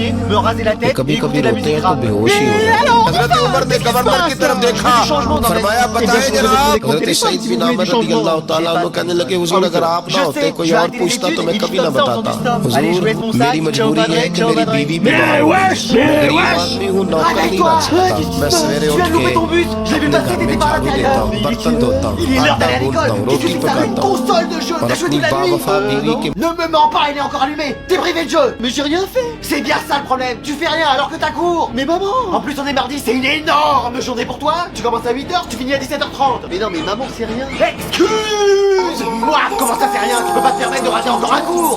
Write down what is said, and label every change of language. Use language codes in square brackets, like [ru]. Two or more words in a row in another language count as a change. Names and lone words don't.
[ur] ہے کہ کبھی کبھی روتے ہیں تو بے ہوش ہی ہو جاتے ہیں حضرت عمر نے گورنر کی طرف دیکھا فرمایا بتائیں جناب حضرت سعید بن عامر رضی اللہ تعالی عنہ کہنے لگے حضور اگر آپ نہ ہوتے کوئی اور پوچھتا تو میں کبھی نہ بتاتا حضور میری مجبوری ہے کہ میری بیوی بیمار ہو غریب آدمی ہوں نوکر نہیں رکھ سکتا میں سویرے اٹھ کے اپنے گھر میں جھاڑو دیتا ہوں برتن دھوتا ہوں آٹا گوندھتا ہوں روٹی پکاتا ہوں اور اپنی باوفا بیوی کے [fr] Ne me mens pas, il est encore allumé. T'es privé de jeu. Mais j'ai rien fait. C'est bien ça le problème. Tu fais rien alors que t'as cours. Mais maman. En plus on est mardi, c'est une énorme journée pour toi. Tu commences à 8h, tu finis à 17h30. Mais non, mais maman, c'est rien. Excuse-moi. Comment ça c'est rien? Tu peux pas te permettre de rater encore un cours.